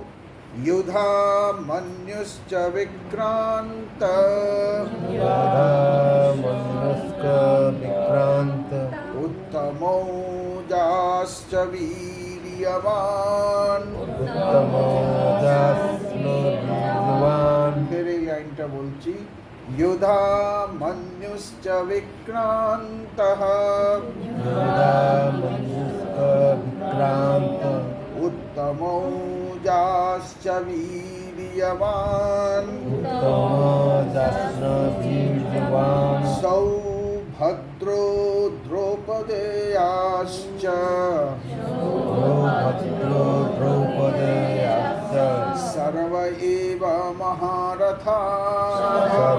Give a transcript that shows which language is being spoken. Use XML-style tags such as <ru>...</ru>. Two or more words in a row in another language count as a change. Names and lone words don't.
<sa>युधामन्युश्च विक्रान्त उत्तमौजाश्च वीर्यवान्।</sa> <bn>फिर এই লাইনটা বলছি।</bn> <sa>युधामन्युश्च विक्रान्तः उत्तमौजाश्च वीर्यवान्। सौभद्रो द्रौपदेयाश्च सर्व एव महारथाः।</sa>